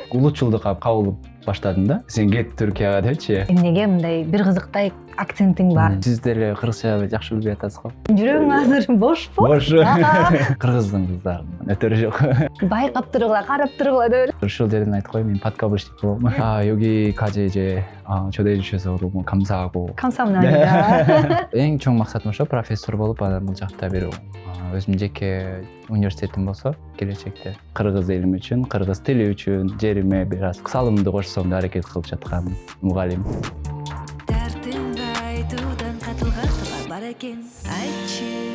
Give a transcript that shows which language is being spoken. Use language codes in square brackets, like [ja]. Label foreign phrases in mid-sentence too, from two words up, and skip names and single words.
[ky] Улутчулдукка кабыл баштадым да. Сен кет Түркияга депчи. Эмнеге мындай бир кызыктай акцентиң бар? Сиз деле кыргызча жакшы билбей атасыз го. Жүрөгүң азыр бошпу? Бош. Кыргыздын кыздарынан өтөрү жок. Байкап тургула, карап тургула деп эле. ушул жерден айтып коеюн, мен подкаблщик болом. [ko] 여기 까지 초대해 주셔서 너무 감사하고. [ky] Камсамнамида. Эң чоң максатым ошо профессор болуп анан бул жакта бир өзүмдүн жеке университетим болсо келечекте кыргыз элим үчүн, кыргыз тили үчүн жериме бир аз салымымды кошсом деп аракет кылып жаткан мугалим. Дертимди айтуудан катылган сырлар бар экен, айтчы.